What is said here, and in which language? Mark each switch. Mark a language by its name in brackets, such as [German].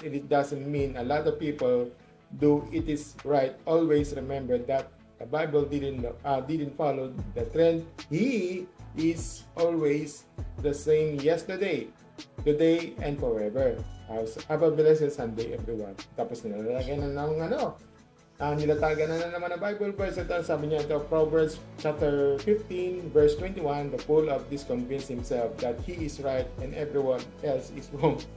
[English] It doesn't mean a lot of people do. It is right. Always remember that the Bible didn't follow the trend. He is always the same yesterday, today, and forever. Have a blessed Sunday, everyone. [Filipino] Tapos nilalagyan na ng nilatagan na naman ang Bible verse. Ito, sabi niya ito, [English] Proverbs chapter 15, verse 21, the fool of this convince himself that he is right and everyone else is wrong.